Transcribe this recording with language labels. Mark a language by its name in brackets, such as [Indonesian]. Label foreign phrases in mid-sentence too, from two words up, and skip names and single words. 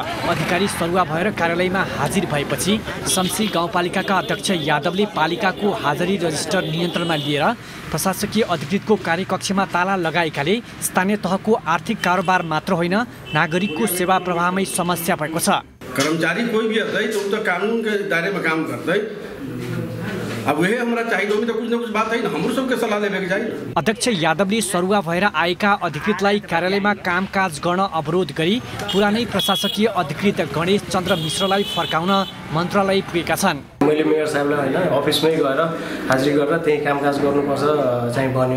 [Nepali] अधिकारी सरुवा भएर कार्यालयमा हाजिर भएपछि शम्सी गाउँपालिकाका अध्यक्ष यादवले पालिकाको हाजरी रजिस्टर नियन्त्रणमा लिएर प्रशासकीय अधिकृतको कार्यकक्षमा ताला लगाएकाले स्थानीय तहको आर्थिक कारोबार मात्र होइन नागरिकको सेवा प्रवाहमै समस्या भएको छ। [Hindi] कर्मचारी कोई भी होता है तो कानून के दायरे में काम करता है। अब वही हमारा चाहिए तो कुछ न कुछ बात है हाम्रो सबके सल्लाह लेबे के चाहिए। [Nepali] अध्यक्ष यादवले सरुवा भएर आएका अधिकृतलाई कार्यालयमा कामकाज गर्न अवरोध गरी पुरानै प्रशासकीय अधिकृत गणेश चन्द्र मिश्रलाई फर्काउन मन्त्रालय पुगेका छन्। मैले मेयर साहबलाई हैन अफिसमै गएर हाजिरी गरेर त्यही कामकाज गर्नुपर्छ चाहिँ भन्यो।